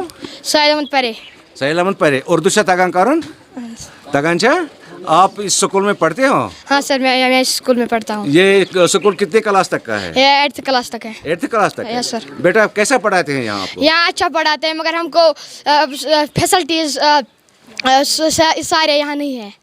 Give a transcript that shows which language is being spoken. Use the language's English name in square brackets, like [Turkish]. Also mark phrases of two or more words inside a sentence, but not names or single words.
[Kashmiri] साहिल अहमद परे। साहिल अहमद परे। उर्दू से तगन करन? तगन छा? [Hindi] आप इस स्कूल में पढ़ते हो? हाँ सर, मैं इस स्कूल में पढ़ता हूँ। ये स्कूल कितने क्लास तक का है? ये 8th क्लास तक है। 8th क्लास तक? [English] yes sir. [Hindi] बेटा आप कैसा पढ़ाते हैं यहाँ आपको? यहाँ अच्छा पढ़ाते हैं, मगर हमको फैसिलिटीज सारे यहाँ नहीं है।